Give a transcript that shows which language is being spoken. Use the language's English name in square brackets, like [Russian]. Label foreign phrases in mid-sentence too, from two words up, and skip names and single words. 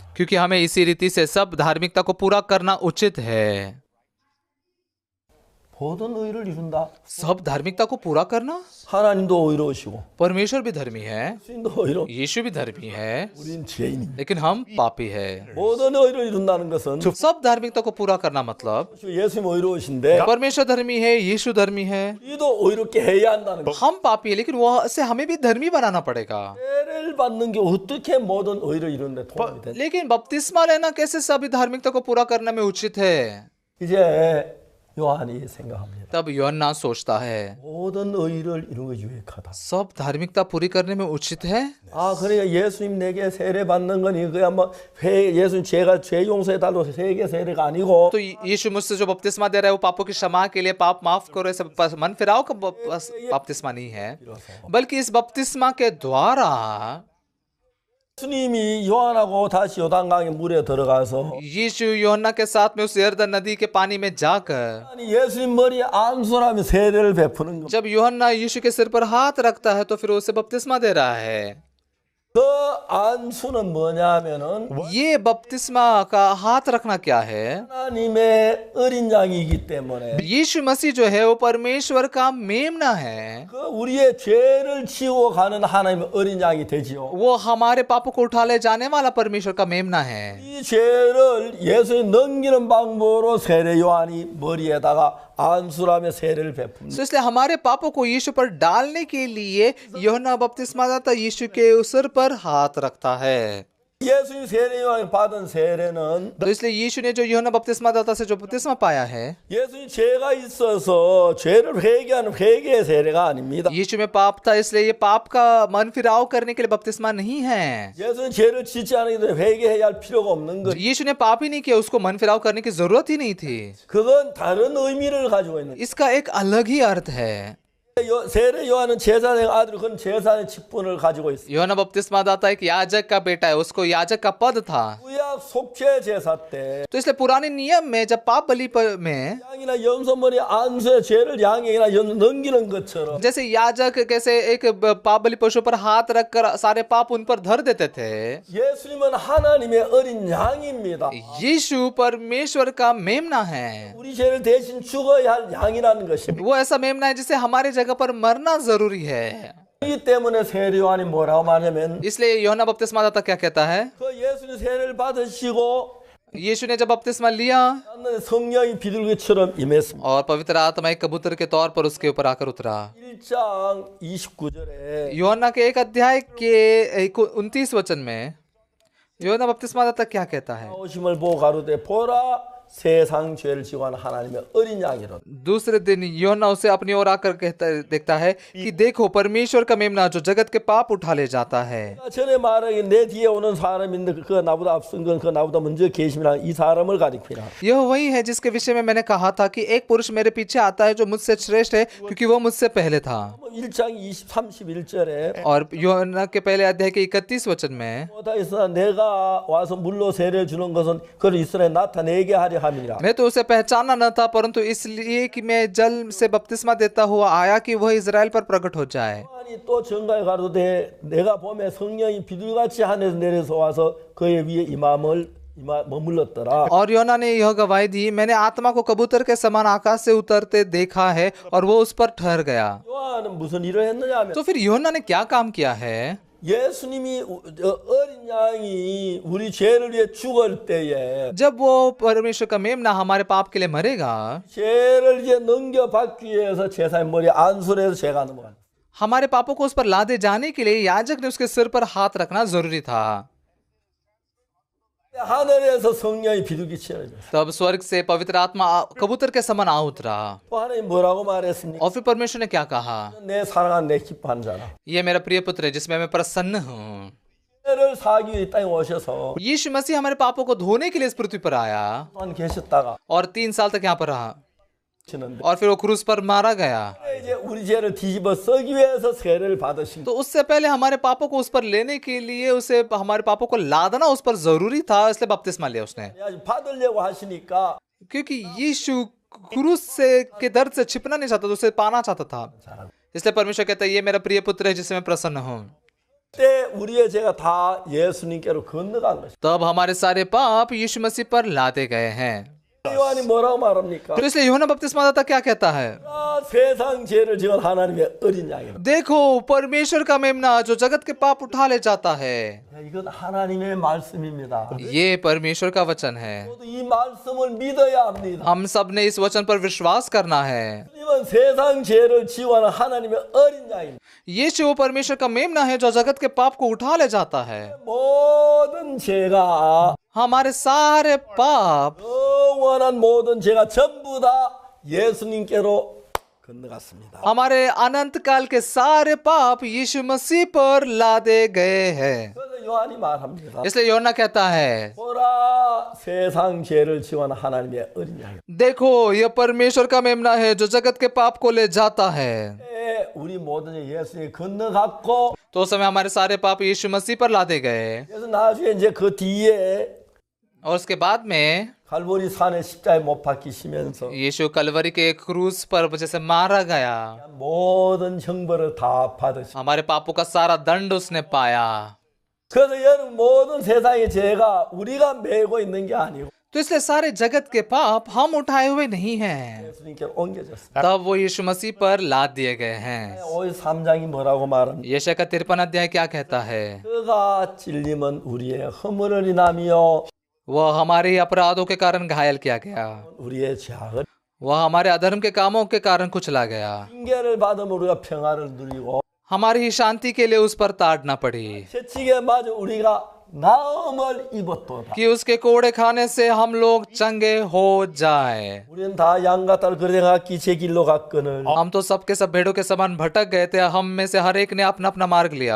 [Hindi] क्योंकि हमें इसी रीति से सब धार्मिकता को पूरा करना उचित है। [Korean] 모든 의를 이룬다. [Hindi] सब धार्मिकता को पूरा करना? [Korean] 하나님도 의로우시고 [Hindi] परमेश्वर भी धर्मी है, [Korean] 주인도 의로. [Hindi] यीशु भी धर्मी है, [Korean] 우린 죄인입니다. [Hindi] लेकिन हम पापी है। [Korean] 모든 의를 이룬다는 것은 [Hindi] सब धार्मिकता को पूरा करना मतलब [Korean] 예수님 의로우신데 [Hindi] परमेश्वर धर्मी है, यीशु धर्मी है, [Korean] 우리도 의롭게 해야 한다는 거. [Hindi] हम पापी है, लेकिन वह से हमें भी धर्मी बनाना पड़ेगा। [Korean] 세례를 받는 게 어떻게 모든 의를 이루는데 도움이 되냐? [Hindi] लेकिन बपतिस्मा लेना कैसे सभी धार्मिकता को पूरा करने में उचित है? [Korean] 이제 요한이 생각합니다. [Hindi] तब यूहन्ना सोचता है [Korean] 모든 의를 이루는 게 유익하다. [Hindi] सब धार्मिकता पूरी करने में उचित है। [Korean] 아, 그러니까 예수님 내게 세례 받는 건 이거야 뭐 예수님 제가 죄 용서해 달라고 세계 세례가 아니고 [Hindi] तो यीशु मुझसे जो बपतिस्मा दे रहा है वो पापों की क्षमा के लिए, पाप माफ करो, ऐसे मन फिराव का बपतिस्मा नहीं है, बल्कि इस बपतिस्मा के द्वारा [Korean] 예수님이 요한하고 다시 요단강의 물에 들어가서 [Hindi] यीशु यूहन्ना के साथ में उस यरदन नदी के पानी में जाकर [Korean] 아니, 예수님 머리에 안수라며 세례를 베푸는 거. [Hindi] जब यूहन्ना यीशु के सिर पर हाथ रखता है तो फिर उसे बपतिस्मा दे रहा है। [Korean] 그 안수는 뭐냐면은 [Hindi] ये बपतिस्मा का हाथ रखना क्या है? [Korean] 하나님의 어린 양이기 때문에 [Hindi] यीशु मसीह जो है वो परमेश्वर का मेमना है, [Korean] 그 우리의 죄를 지우고 가는 하나님의 어린 양이 되지요. [Hindi] वो हमारे पापों को उठा ले जाने वाला परमेश्वर का मेमना है। [Korean] 이 죄를 예수님 넘기는 방법으로 세례 요한이 머리에다가 안수라며 세례를 베풉니다. [Hindi] तो इसलिए हमारे पापों को यीशु पर डालने के लिए यूहन्ना बपतिस्मा दाता यीशु के सिर पर हाथ रखता है। [Korean] 예수님 세례 요한이 받은 세례는 [Hindi] तो इसलिए यीशु ने जो यूहन्ना बपतिस्मा दाता से जो बपतिस्मा पाया है, [Korean] 예수님 죄가 있어서 죄를 회개하는 회개의 세례가 아닙니다. [Hindi] यीशु में पाप था इसलिए ये पाप का मन फिराव करने के लिए बपतिस्मा नहीं है। [Korean] 예수님 죄를 짓지 않기 때문에 회개해야 할 필요가 없는 것. [Hindi] यीशु ने पाप ही नहीं किया, उसको मन फिराव करने की जरूरत ही नहीं थी। [Korean] 그건 다른 의미를 가지고 있는. [Hindi] इसका एक अलग ही अर्थ है। [Korean] 세례 요한은 제사장의 아들, 그건 제사의 직분을 가지고 있어요. [Hindi] यूहन्ना बपतिस्मा दाता एक याजक का बेटा है, उसको याजक का पद था। [Korean] 구약 속죄 제사 때 [Hindi] तो इसलिए पुराने नियम में जब पाप बलि में [Korean] 양이나 염소머리 안수의 죄를 양에게나 넘기는 것처럼 [Hindi] जैसे याजक कैसे एक पाप बलि पशु पर हाथ रखकर सारे पाप उन पर धर देते थे, [Korean] 예수님은 하나님의 어린 양입니다. [Hindi] यीशु परमेश्वर का मेमना है। [Korean] 우리 죄를 대신 죽어야 할 양이라는 것입니다. [Hindi] वो ऐसा मेमना है जिसे हमारे जगह पर मरना जरूरी है। [Korean] 이 때문에 세례 요한이 뭐라고 말하냐면 [Hindi] इसलिए यूहन्ना बपतिस्मा दाता क्या कहता है? [Korean] 그 예수님 세례를 받으시고 [Hindi] यीशु ने जब बपतिस्मा लिया [Korean] 성령이 비둘기처럼 임했습니다. [Hindi] और पवित्र आत्मा एक कबूतर के तौर पर उसके ऊपर आकर उतरा। [Korean] 1장 29절에 [Hindi] यूहन्ना के 1 अध्याय के 29 वचन में यूहन्ना बपतिस्मा दाता क्या कहता है? [Korean] 오심을 보고 가로되 보라 세상 죄를 지고 하는 하나님의 어린 양이로다. [Hindi] दूसरे दिन यूहन्ना उसे अपनी ओर आकर देखता है कि देखो परमेश्वर का मेमना जो जगत के पाप उठा ले जाता है। [Korean] 전에 말하기 내 뒤에 오는 사람인데 그 나보다 앞선 건 그 나보다 먼저 계심이라 이 사람을 가리키라. [Hindi] यह वही है जिसके विषय में मैंने कहा था कि एक पुरुष मेरे पीछे आता है जो मुझसे श्रेष्ठ है क्योंकि वो मुझसे पहले था। [Korean] 1장 31절에 [Hindi] और यूहन्ना के पहले अध्याय के 31 वचन में [Korean] 못하겠으나 내가 와서 물로 세례를 주는 것은 그를 이스라엘에 나타내게 하려 함이라. [Hindi] मैं तो उसे पहचाना न था परंतु इसलिए कि मैं जल से बपतिस्मा देता हुआ आया कि वह इजराइल पर प्रकट हो जाए। [Korean] 요한이 또 전가에 가로되 내가 보매 성령이 비둘기같이 하늘에서 내려서 와서 그의 위에 머물렀더라. [Hindi] और यूहन्ना ने यह गवाही दी, मैंने आत्मा को कबूतर के समान आकाश से उतरते देखा है और वो उस पर ठहर गया। [Korean] 요한은 무슨 일을 했느냐 하면 [Hindi] तो फिर यूहन्ना ने क्या काम किया है? [Korean] 예수님이 어린 양이 우리 죄를 위해 죽을 때에 [Hindi] जब वो परमेश्वर का मेमना हमारे पाप के लिए मरेगा, [Korean] 죄를 이제 넘겨받기 위해서 제사의 머리에 안수를 해서 죄가 넘어간다. [Hindi] हमारे पापों को उस पर लादे जाने के लिए याजक ने उसके सिर पर हाथ रखना जरूरी था। [Korean] 하늘에서 성령이 비둘기처럼 [Hindi] तब स्वर्ग से पवित्र आत्मा कबूतर के समान आ उतरा। [Korean] 또 하나님 뭐라고 말했습니까? [Hindi] और फिर परमेश्वर ने क्या कहा? [Korean] 내 사랑한 내 기뻐하는 자라. [Hindi] ये मेरा प्रिय पुत्र है जिसमें मैं प्रसन्न हूँ। [Korean] 죄를 사기 위해 이 땅에 오셔서 [Hindi] यीशु मसीह हमारे पापों को धोने के लिए इस पृथ्वी पर आया [Korean] 동안 계셨다가 [Hindi] और 3 साल तक यहाँ पर रहा [Korean] 지는데 [Hindi] और फिर वो क्रूस पर मारा गया। [Korean] 이제 우리 죄를 뒤집어 쓰기 위해서 세례를 받으신 [Hindi] तो उससे पहले हमारे पापों को उस पर लेने के लिए उसे हमारे पापों को लादना उस पर जरूरी था, इसलिए बपतिस्मा लिया उसने। [Korean] 아직 받으려고 하시니까 [Hindi] क्योंकि यीशु क्रूस से के दर्द से छिपना नहीं चाहता था, उसे पाना चाहता था। इसलिए परमेश्वर कहता है ये मेरा प्रिय पुत्र है जिससे मैं प्रसन्न हूँ। [Korean] 그때 우리의 죄가 다 예수님께로 건너간 것입니다. [Hindi] तब हमारे सारे पाप यीशु मसीह पर लादे गए हैं। [Korean] 요한이 뭐라고 말합니까? [Hindi] तो इसलिए यूहन्ना बपतिस्मा दाता क्या कहता है? [Korean] 세상 죄를 지은 하나님의 어린 양이라. [Hindi] देखो परमेश्वर का मेमना जो जगत के पाप उठा ले जाता है। [Korean] 이건 하나님의 말씀입니다. [Hindi] ये परमेश्वर का वचन है। [Korean] 모두 이 말씀을 믿어야 합니다. [Hindi] हम सब ने इस वचन पर विश्वास करना है। [Korean] 주님은 세상 죄를 지원하는 하나님의 어린 양입니다. [Hindi] यीशु वो परमेश्वर का मेमना है जो जगत के पाप को उठा ले जाता है। [Korean] 모든 죄가 [Hindi] हमारे सारे पाप [Korean] 영원한 모든 죄가 전부 다 예수님께로 건너갔습니다. [Hindi] हमारे अनंत काल के सारे पाप यीशु मसीह पर लादे गए हैं। [Korean] 그래서 요한이 말합니다. [Hindi] इसलिए यूहन्ना कहता है [Korean] 보라 세상 죄를 지원하는 하나님의 어린 양. [Hindi] देखो यह परमेश्वर का मेमना है जो जगत के पाप को ले जाता है। [Korean] 우리 모든 죄 예수님이 건너갔고 [Hindi] तो उस समय हमारे सारे पाप यीशु मसीह पर लादे गए [Korean] 그래서 나중에 이제 그 뒤에 [Hindi] और उसके बाद में [Korean] 갈보리 산에 십자가에 못 박히시면서 [Hindi] यीशु कलवरी के क्रूस पर जैसे मारा गया, [Korean] 모든 형벌을 다 받으시. [Hindi] हमारे पापों का सारा दंड उसने पाया। [Korean] 그래서 여러분 모든 세상의 죄가 우리가 메고 있는 게 아니고 [Hindi] तो इसलिए सारे जगत के पाप हम उठाए हुए नहीं हैं, [Korean] 예수님께 옮겨졌습니다. [Hindi] तब वो यीशु मसीह पर लाद दिए गए हैं। [Korean] 53장이 뭐라고 말합니까? [Hindi] यशायाह का 53 अध्याय क्या कहता है? [Korean] 그가 찔림은 우리의 허물을 인하며 [Hindi] वह हमारे ही अपराधों के कारण घायल किया गया, [Korean] 우리의 죄악을 [Hindi] वह हमारे अधर्म के कामों के कारण कुचला गया, [Korean] 징계를 받으면 우리가 평화를 누리고 [Hindi] हमारी ही शांति के लिए उस पर ताड़ना पड़ी, [Korean] 채찍에 맞아 우리가 나음을 입었도다. [Hindi] कि उसके कोड़े खाने से हम लोग चंगे हो जाए। [Korean] 우리는 다 양과 딸 그래갔기 제 길로 갔거늘 [Hindi] हम तो सबके सब भेड़ों के समान भटक गए थे, हम में से हर एक ने अपना अपना मार्ग लिया